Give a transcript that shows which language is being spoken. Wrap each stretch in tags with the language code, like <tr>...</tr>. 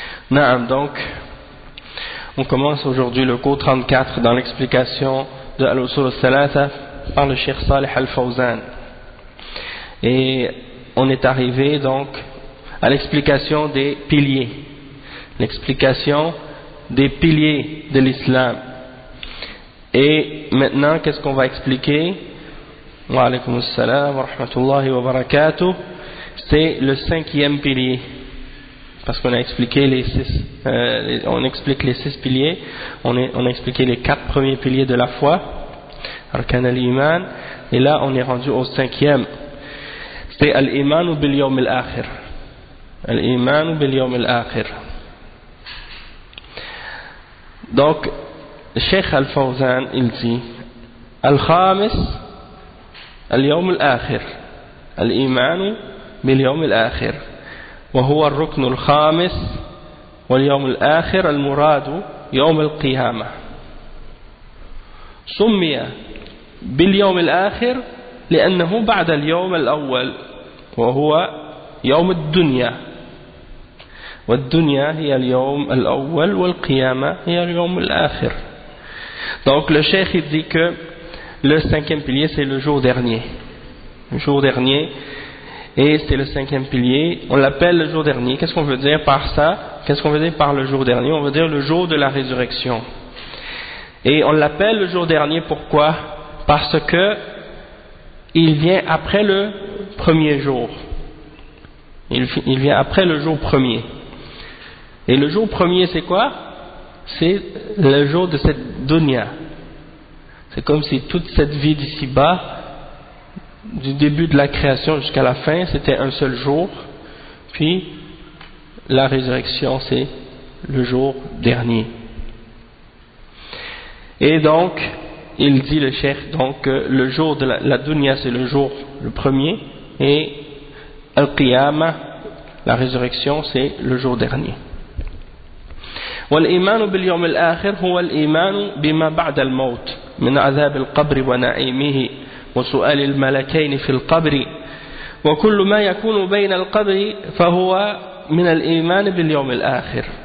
<fr>نعم donc on commence aujourd'hui le cours 34 dans l'explication de Al-Usul al-Thalatha par le Cheikh Salih al-Fawzan et on est arrivé donc à l'explication des piliers l'explication des piliers de l'islam. Et maintenant, qu'est-ce qu'on va expliquer?</fr> <ar>Wa alaykum assalam wa rahmatullahi wa barakatuh.</ar> <fr>C'est le cinquième pilier. Parce qu'on a expliqué les six, on explique les six piliers. On a expliqué les quatre premiers piliers de la foi.</fr> <ar>Arkan al-Iman.</ar> <fr>Et là, on est rendu au cinquième.</fr> <ar>C'est al-Iman bil yawm al-akhir. Al-Iman bil yawm al-akhir.</ar> <fr>Donc,</fr> <ar>الشيخ الفوزان إلتي الخامس اليوم الآخر الإيمان باليوم الآخر وهو الركن الخامس واليوم الآخر المراد يوم القيامة سمي باليوم الآخر لأنه بعد اليوم الأول وهو يوم الدنيا والدنيا هي اليوم الأول والقيامة هي اليوم الآخر.</ar> <fr>Donc le cheikh il dit que le cinquième pilier c'est le jour dernier. Le jour dernier et c'est le cinquième pilier. On l'appelle le jour dernier. Qu'est-ce qu'on veut dire par ça? Qu'est-ce qu'on veut dire par le jour dernier? On veut dire le jour de la résurrection. Et on l'appelle le jour dernier pourquoi? Parce que il vient après le premier jour. Il vient après le jour premier. Et le jour premier c'est quoi? C'est le jour de cette dunya. C'est comme si toute cette vie d'ici-bas, du début de la création jusqu'à la fin, c'était un seul jour. Puis, la résurrection, c'est le jour dernier. Et donc, il dit le cheikh, donc, que le jour de la dunya, c'est le jour le premier. Et al-qiyama, la résurrection, c'est le jour dernier.</fr> <ar>والإيمان باليوم الآخر هو الإيمان بما بعد الموت من عذاب القبر ونعيمه وسؤال الملكين في القبر وكل ما يكون بين القبر فهو من الإيمان باليوم الآخر</ar>